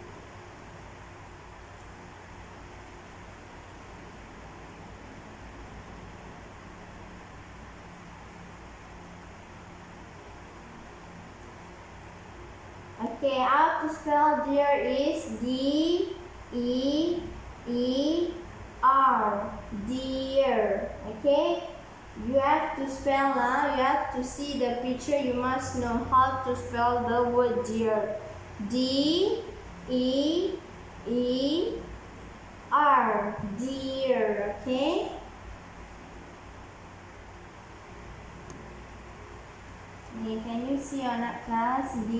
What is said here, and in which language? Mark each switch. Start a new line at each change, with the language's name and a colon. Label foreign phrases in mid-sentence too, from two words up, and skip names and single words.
English: Okay, how to spell deer is D-E-E-R. Deer. Okay? You have to spell, you have to see the picture. You must know how to spell the word deer. D-E-E-R. Deer. Okay? Okay, can you see on that class?